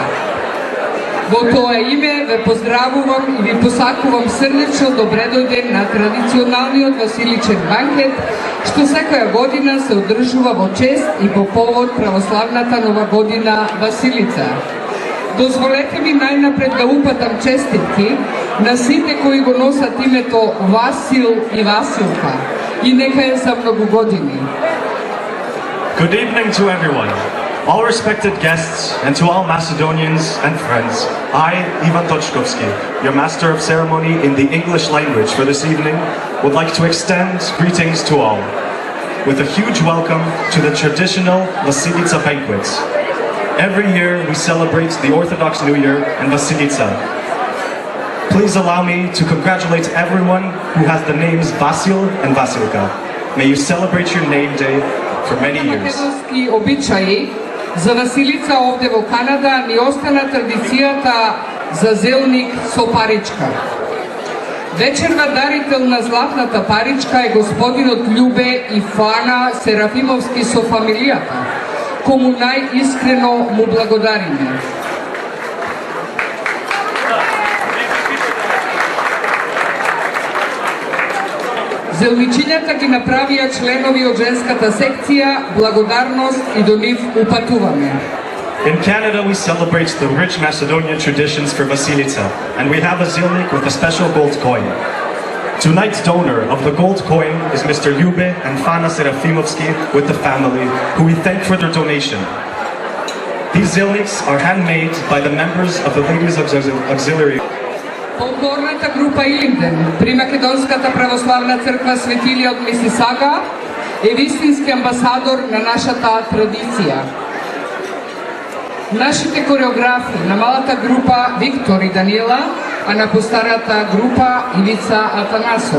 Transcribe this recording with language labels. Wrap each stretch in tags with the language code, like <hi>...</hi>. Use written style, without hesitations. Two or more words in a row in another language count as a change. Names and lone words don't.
<mk>Во тоа име ве поздравувам и ви посакувам срдечно добре дојден на традиционалниот Василичен банкет, што секоја година се одржува во чест и по повод православната нова година Василица. Дозволете ми најнапред да упатам честитки на сите кои го носат името Васил и Василка и нека е за многу години.</mk> <en>Good evening to everyone, all respected guests, and to all Macedonians and friends. I, Ivan Točkovski, your Master of Ceremony in the English language for this evening, would like to extend greetings to all, with a huge welcome to the traditional Vasilica banquets. Every year we celebrate the Orthodox New Year in Vasilica. Please allow me to congratulate everyone who has the names Vasil and Vasilka. May you celebrate your name day for many years.</en> <mk>Македонски обичаи за Василица овде во Канада ни остана традицијата за зелник со паричка. Вечерва дарител на златната паричка е господинот Љубе и Фана Серафимовски со фамилијата, кому најискрено му благодариме. Зелничињата ги направија членови од женската секција, благодарност и до нив упатуваме.</mk> <en>In Canada, we celebrate the rich Macedonian traditions for Vasilica, and we have a zilnik with a special gold coin. Tonight's donor of the gold coin is Mr. Ljube and Fana Serafimovski with the family, who we thank for their donation. These zilniks are handmade by the members of the Ladies Auxiliary.</en> <mk>Фолклорната група Илинден при Македонската православна црква Свети Илија од Мисисага е вистински амбасадор на нашата традиција. Нашите кореографи на малата група Виктор и Даниела, а на постарата група Ивица Атанасов.</mk>